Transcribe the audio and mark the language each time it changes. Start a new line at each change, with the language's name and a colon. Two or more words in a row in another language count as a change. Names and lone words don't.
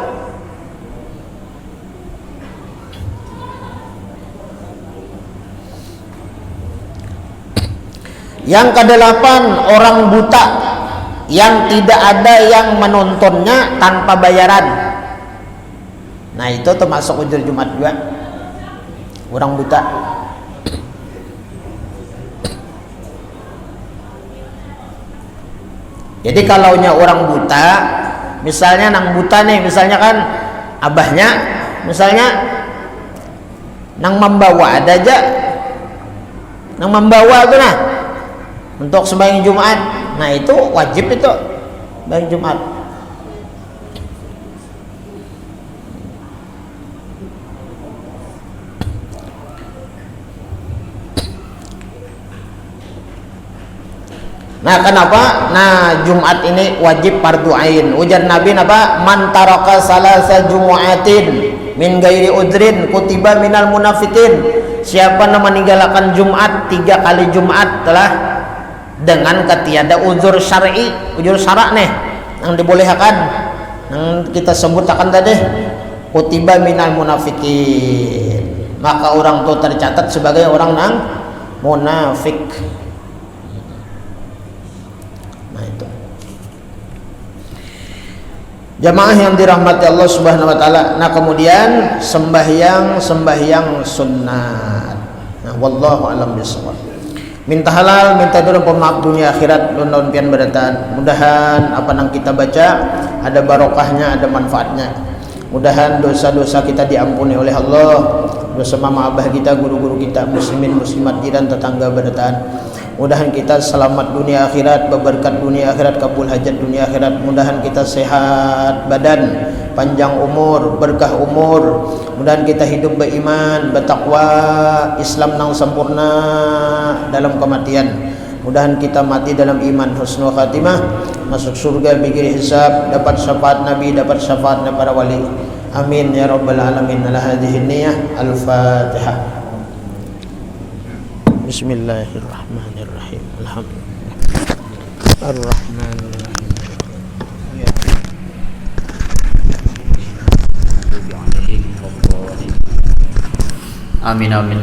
Banjar: Yang kedelapan, orang buta yang tidak ada yang menontonnya tanpa bayaran. Nah, itu termasuk udur Jumat juga. Orang buta. Jadi kalaunya orang buta, misalnya nang buta nih, misalnya kan abahnya, misalnya nang membawa ada aja, nang membawa itu nah untuk sembahyang Jumat. Nah, itu wajib itu sembahyang Jumat. Nah, kenapa? Nah, Jumat ini wajib fardu ain. Ujar Nabi apa?
Arabic: من ترك ثلاث جمع من غير عذر كتب من المنافقين.
Banjar: Siapa yang meninggalkan Jumat 3 kali Jumat telah dengan ketiada uzur syar'i, uzur syarak nih yang dibolehkan, yang kita sebutkan tadi,
Arabic: كتب من المنافقين.
Banjar: Maka orang itu tercatat sebagai orang yang munafik. Jamaah yang dirahmati Allah
Arabic: سبحانه وتعالى.
Banjar: Nah, kemudian sembahyang sunat. Nah,
Arabic: والله أعلم بالصواب.
Banjar: Minta halal, minta durung pemaaf dunia akhirat, lun pian berataan. Mudahan apa yang kita baca ada barokahnya, ada manfaatnya. Mudahan dosa-dosa kita diampuni oleh Allah. Dosa mama abah kita, guru-guru kita, muslimin muslimat jiran tetangga berataan. Mudahan kita selamat dunia akhirat, berberkat dunia akhirat, kabul hajat dunia akhirat. Mudahan kita sehat badan, panjang umur, berkah umur. Mudahan kita hidup beriman, bertakwa, Islam nang sempurna dalam kematian. Mudahan kita mati dalam iman,
Arabic: حسن الخاتمة,
Banjar: masuk surga
Arabic: بغير حساب,
Banjar: dapat syafaat Nabi, dapat syafaat para wali.
Arabic: آمين يا رب العالمين على هذه النية الفاتحة. بسم الله الرحمن الرحيم. الحمد لله الرحمن الرحيم. آمين آمين.